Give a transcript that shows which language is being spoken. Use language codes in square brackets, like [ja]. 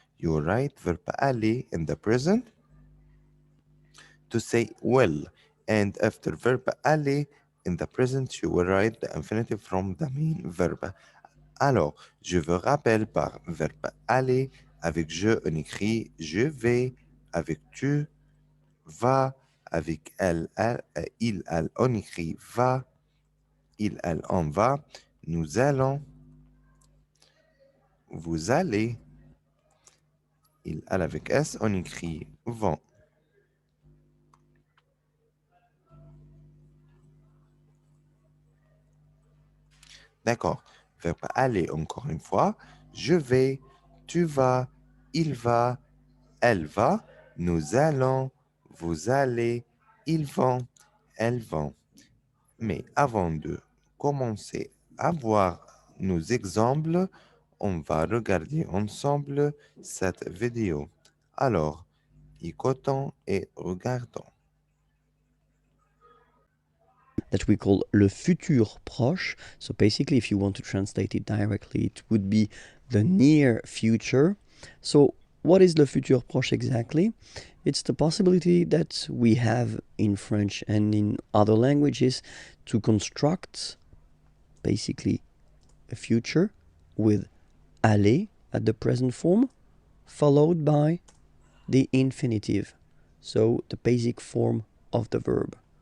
[en] You write verbe aller in the present to say will, and after verb aller in the present, you will write the infinitive from the main verb. [fr] Alors, je vous rappelle par verbe aller, avec je, on écrit je vais, avec tu, va, avec il, elle, on écrit va, il, elle, on va, nous allons, vous allez, il, elle avec S, on écrit vont. D'accord. Verbe aller encore une fois. Je vais, tu vas, il va, elle va, nous allons, vous allez, ils vont, elles vont. Mais avant de commencer à voir nos exemples, on va regarder ensemble cette vidéo. Alors, écoutons et regardons. [en] That we call le futur proche. So basically, if you want to translate it directly, it would be the near future. So what is le futur proche exactly? It's the possibility that we have in French and in other languages to construct basically a future with aller at the present form followed by the infinitive, so the basic form of the verb.